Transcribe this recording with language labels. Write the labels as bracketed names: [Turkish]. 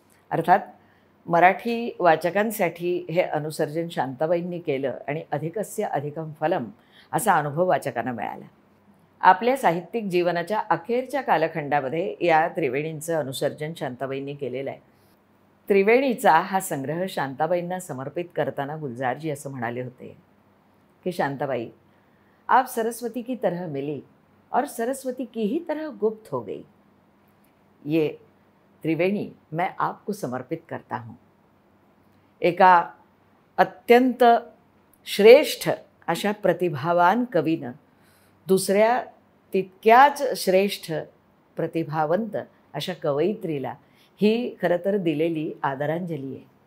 [Marathi] अर्थात मराठी वाचकांसाठी हे अनुसर्जन शांताबाईंनी केलं आणि अधिकस्य अधिकम फलम असा अनुभव वाचकांना मिळाला. आपल्या साहित्यिक जीवनाच्या अखेरच्या कालखंडामध्ये या त्रिवेणींचं अनुसर्जन शांताबाईंनी केलेलं आहे. त्रिवेणीचा हा संग्रह शांताबाईंना समर्पित करताना गुलजारजी असं म्हणाले होते की [Hindi] शांताबाई, आप सरस्वती की तरह मिली और सरस्वती की ही तरह गुप्त हो गई. ये त्रिवेणी मैं आपको समर्पित करता हूँ. [Marathi] एका अत्यंत श्रेष्ठ अशा प्रतिभावान कवीनं दुसऱ्या तितक्याच श्रेष्ठ प्रतिभावंत अशा कवयित्रीला ही खरं तर दिलेली आदरांजली आहे.